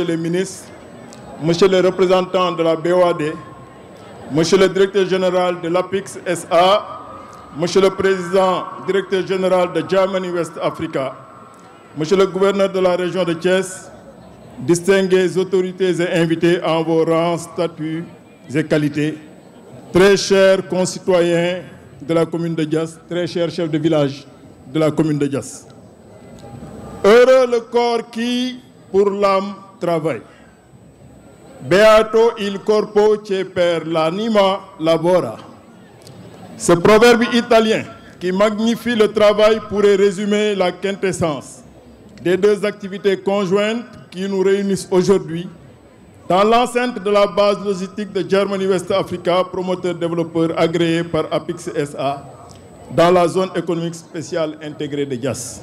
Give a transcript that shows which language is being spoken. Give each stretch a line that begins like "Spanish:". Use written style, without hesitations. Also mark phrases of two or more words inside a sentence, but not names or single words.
French: les ministres, Monsieur le représentant de la BOAD, Monsieur le directeur général de l'APIX SA, Monsieur le président directeur général de Germany West Africa, Monsieur le gouverneur de la région de Thiès, distinguées autorités et invités en vos rangs, statuts et qualités, très chers concitoyens de la commune de Diass, très chers chefs de village de la commune de Diass. Heureux le corps qui, pour l'âme, travaille.
Italian: Beato il corpo che per l'anima labora.
French: Ce proverbe italien qui magnifie le travail pourrait résumer la quintessence des deux activités conjointes qui nous réunissent aujourd'hui dans l'enceinte de la base logistique de Germany West Africa, promoteur-développeur agréé par APIX SA, dans la zone économique spéciale intégrée de Diass.